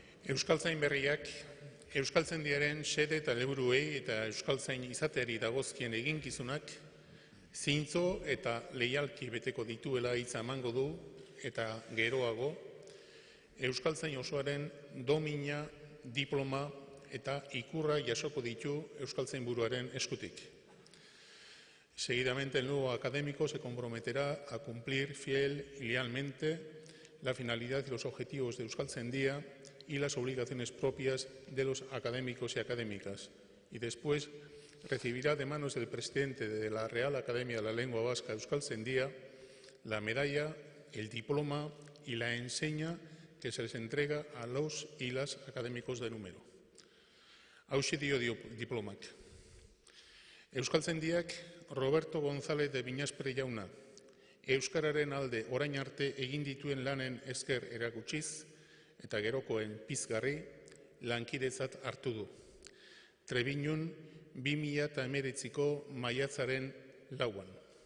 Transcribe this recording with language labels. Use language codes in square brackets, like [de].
[eu] Euskaltzain berriak, Euskaltzaindiaren xede eta helburuei eta Euskaltzain izateari dagozkien eginkizunak, zintzo eta leialki beteko dituela hitza emango du eta geroago, Euskaltzain osoaren domina, diploma eta ikurra jasoko ditu Euskaltzain buruaren eskutik. [es] Seguidamente el nuevo académico se comprometerá a cumplir fiel y lealmente la finalidad y los objetivos de Euskaltzaindia y las obligaciones propias de los académicos y académicas. Y después recibirá de manos del presidente de la Real Academia de la Lengua Vasca Euskaltzaindia la medalla, el diploma y la enseña que se les entrega a los y las académicos de número. [eu] Hauxe dio diplomak. Euskaltzaindiak Roberto González de Viñaspre jauna, Euskararen alde orain arte egin dituen lanen esker erakutsiz eta gerokoen pizgarri lankidetzat hartu du. Trebiñun 2019ko maiatzaren 4.